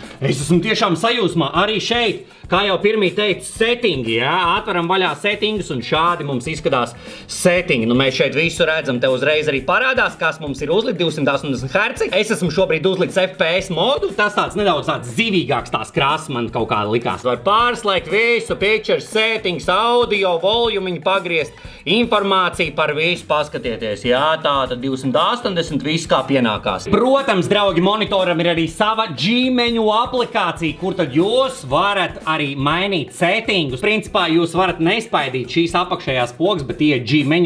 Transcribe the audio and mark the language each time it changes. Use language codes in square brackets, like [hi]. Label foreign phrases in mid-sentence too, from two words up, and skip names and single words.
[lv] Es esmu tiešām sajūsmā arī šeit. Kā jau pirmī teikt, settingi, jā, atveram vaļā settingus un šādi mums izskatās settingi. Nu, mēs šeit visu redzam, te uzreiz arī parādās, kas mums ir uzlikt 280 Hz. Es esmu šobrīd uzlikts FPS modu, tas tāds nedaudz tāds zivīgāks tās krāsas man kaut kā likās. Var pārslēgt visu, [en] picture, settings, audio, [lv] volumiņu pagriezt, informāciju par visu paskatieties. Jā, tāda 280, viss kā pienākās. Protams, draugi, monitoram ir arī sava G-menu aplikācija, kur tad jūs varat arī mainīt settingus. Principā jūs varat nespaidīt šīs apakšējās pogas, bet iet G-menu.